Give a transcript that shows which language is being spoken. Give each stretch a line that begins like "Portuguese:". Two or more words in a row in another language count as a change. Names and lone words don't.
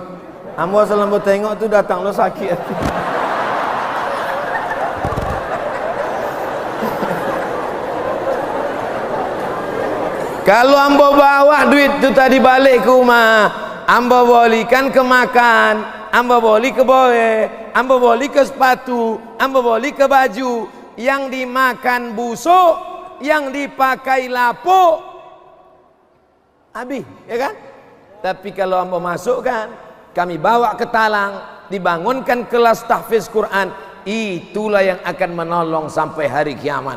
Minangkabau: Ambo asal ambo tengok tu datang lo sakit. Kalau ambo bawa duit tu tadi balik ke rumah, ambo bolikan ke makan, ambo boli ke boe, ambo boli ke sepatu, ambo boli ke baju.
Indonesian: Yang dimakan busuk, yang dipakai lapuk habis, ya kan? Tapi kalau hamba masukkan, kami bawa ke talang, dibangunkan kelas tahfiz Quran, itulah yang akan menolong sampai hari kiamat.